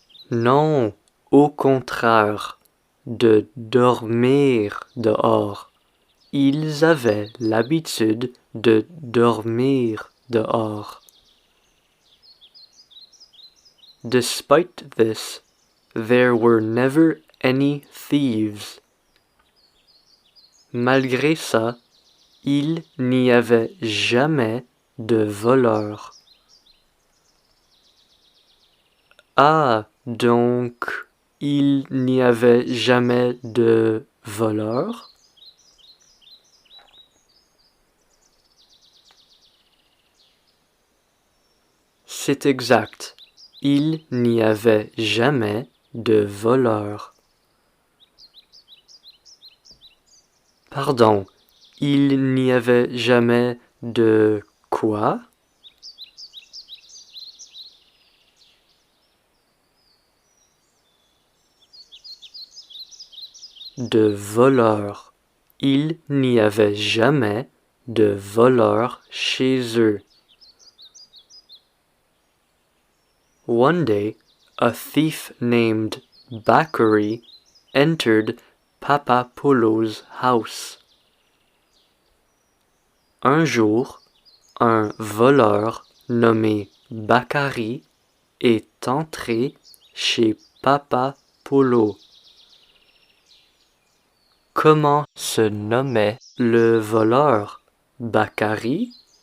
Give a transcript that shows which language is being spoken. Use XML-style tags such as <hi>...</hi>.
<fr>Non, au contraire, de dormir dehors. Ils avaient l'habitude de dormir dehors.</fr> <en>Despite this, there were never any thieves.</en> <fr>Malgré ça, il n'y avait jamais de voleurs. Ah, donc, il n'y avait jamais de voleurs? C'est exact. Il n'y avait jamais de voleurs. Pardon, il n'y avait jamais de quoi? De voleurs. Il n'y avait jamais de voleurs chez eux.</fr> <en>One day, a thief named Bakary entered Papa Polo's house.</en> <fr>Un jour, un voleur nommé Bakary est entré chez Papa Polo. Comment se nommait le voleur? Bakary?</fr>